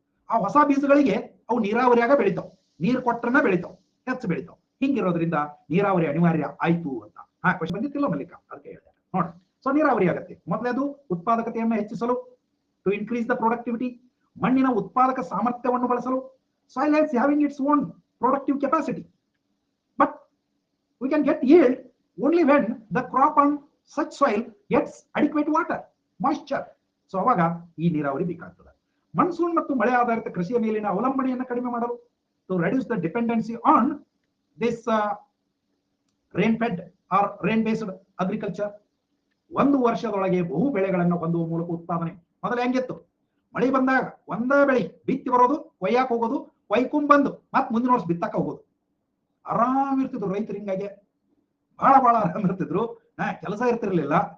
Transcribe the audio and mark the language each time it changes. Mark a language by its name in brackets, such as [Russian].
[Kannada] ಆ ಹೊಸ ಬೀಜಗಳಿಗೆ ಅವು ನೀರಾವರಿಯಾಗ ಬೆಳಿತಾವ್, ನೀರು ಕೊಟ್ಟರನ್ನ ಬೆಳಿತಾವ್, ಹೆಚ್ಚು ಬೆಳಿತಾವ್. ಹಿಂಗಿರೋದ್ರಿಂದ ನೀರಾವರಿ ಅನಿವಾರ್ಯ ಆಯ್ತು ಅಂತ. ಕ್ವಶನ್ ಬಂದಿತ್ತಿಲ್ಲ ಮಲ್ಲಿಕ, ಅದಕ್ಕೆ ಹೇಳಿದೆ ನೋಡಿ. ಸೊ ನೀರಾವರಿ ಆಗತ್ತೆ. ಮೊದಲೇದು ಉತ್ಪಾದಕತೆಯನ್ನು ಹೆಚ್ಚಿಸಲು, [English] to increase the productivity, [Kannada] ಮಣ್ಣಿನ ಉತ್ಪಾದಕ ಸಾಮರ್ಥ್ಯವನ್ನು ಬಳಸಲು. [English] Soil has having its own productive capacity, but we can get yield only when the crop on such soil gets adequate water, moisture. [Kannada] So ಅವಾಗ ಈ ನೀರಾವರಿ ಬೇಕಾಗ್ತದೆ. ಮನ್ಸೂನ್ ಮತ್ತು ಮಳೆ ಆಧಾರಿತ ಕೃಷಿಯ ಮೇಲಿನ ಅವಲಂಬನೆಯನ್ನು ಕಡಿಮೆ ಮಾಡಲು, [English] to reduce the dependency on this rain fed or rain based agriculture. [Kannada] ಒಂದು ವರ್ಷದೊಳಗೆ ಬಹು ಬೆಳೆಗಳನ್ನು ಹೊಂದುವ ಮೂಲಕ ಉತ್ಪಾದನೆ. ಮೊದಲು ಹೆಂಗಿತ್ತು? ಮಳೆ ಬಂದಾಗ ಒಂದೇ ಬೆಳೆ ಬಿತ್ತಿ ಬರೋದು, ಕೊಯ್ಯಾಕ ಹೋಗೋದು, ಕೊಯ್ಕೊಂಡ್ ಬಂದು ಮತ್ ಮುಂದಿನ ವರ್ಷ ಬಿತ್ತಾಕ ಹೋಗೋದು. ಆರಾಮ್ ಇರ್ತಿದ್ರು ರೈತರು. ಹಿಂಗಾಗಿ ಬಹಳ ಆರಾಮ್ ಇರ್ತಿದ್ರು, ಕೆಲಸ ಇರ್ತಿರ್ಲಿಲ್ಲ.